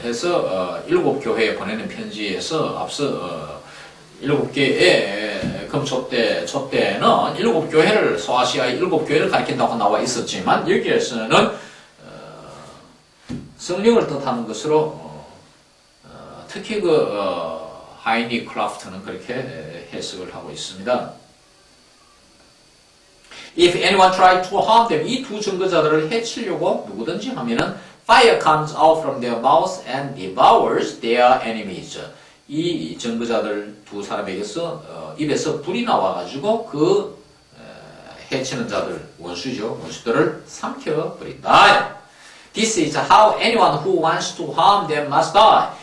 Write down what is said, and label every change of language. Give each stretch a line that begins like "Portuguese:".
Korean: 해서 7교회에 보내는 편지에서 앞서 7개의 금촛대, 촛대는 7교회를 소아시아의 7교회를 가리킨다고 나와 있었지만 여기에서는 성령을 뜻하는 것으로 특히 하이니 크라프트는 그렇게 해석을 하고 있습니다.
English: If anyone tried to harm them,
Korean: 이 두 증거자들을 해치려고 누구든지 하면은
English: fire comes out from their mouth and devours their enemies.
Korean: 이 증거자들 두 사람에게서 입에서 불이 나와가지고 해치는 자들, 원수들을 삼켜버린다.
English: This is how anyone who wants to harm them must die.